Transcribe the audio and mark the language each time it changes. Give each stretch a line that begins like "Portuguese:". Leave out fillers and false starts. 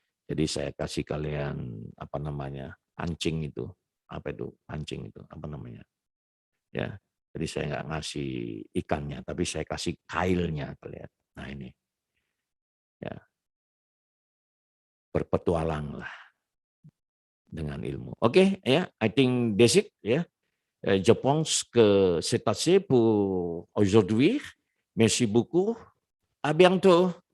Indonesian: Jadi saya kasih kalian apa namanya pancing itu, apa itu pancing itu apa namanya? Ya, jadi saya nggak ngasih ikannya, tapi saya kasih kailnya kalian. Nah ini, ya berpetualanglah dengan ilmu.
English: Oke, ya, I think that's it, ya.
French: Je pense que c'est assez pour aujourd'hui. Merci beaucoup. À bientôt.